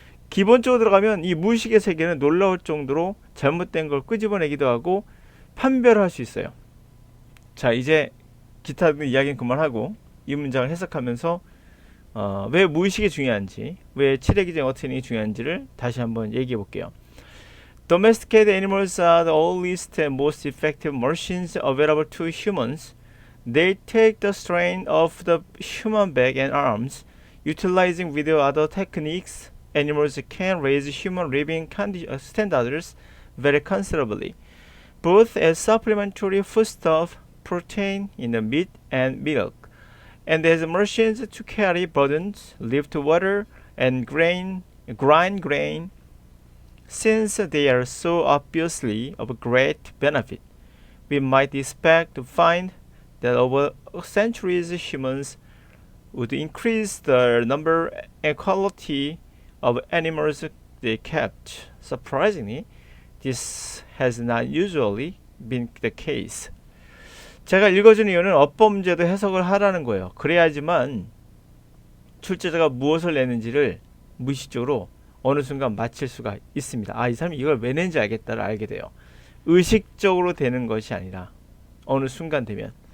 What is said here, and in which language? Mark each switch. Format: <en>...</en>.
<ko>기본적으로 들어가면 이 무의식의 세계는 놀라울 정도로 잘못된 걸 끄집어내기도 하고 판별할 수 있어요. 자, 이제 기타 이야기는 그만하고 이 문장을 해석하면서 왜 무의식이 중요한지, 왜 칠레기적 어트닝이 중요한지를 다시 한번 얘기해 볼게요.</ko> <en>Domesticated animals are the oldest and most effective machines available to humans. They take the strain of the human back and arms. Utilizing with other techniques, animals can raise human living standards very considerably, both as supplementary foodstuff, protein in the meat and milk, and as machines to carry burdens, lift water, and grind grain. Since they are so obviously of great benefit, we might expect to find that over centuries humans would increase the number and quality of animals they kept. Surprisingly, this has not usually been the case.</en> <ko>제가 읽어준 이유는 어법 문제도 해석을 하라는 거예요. 그래야지만 출제자가 무엇을 내는지를 무의식적으로 어느 순간 맞힐 수가 있습니다. 아, 이 사람이 이걸 왜 낸지 알겠다를 알게 돼요. 의식적으로 되는 것이 아니라 어느 순간 되면.</ko>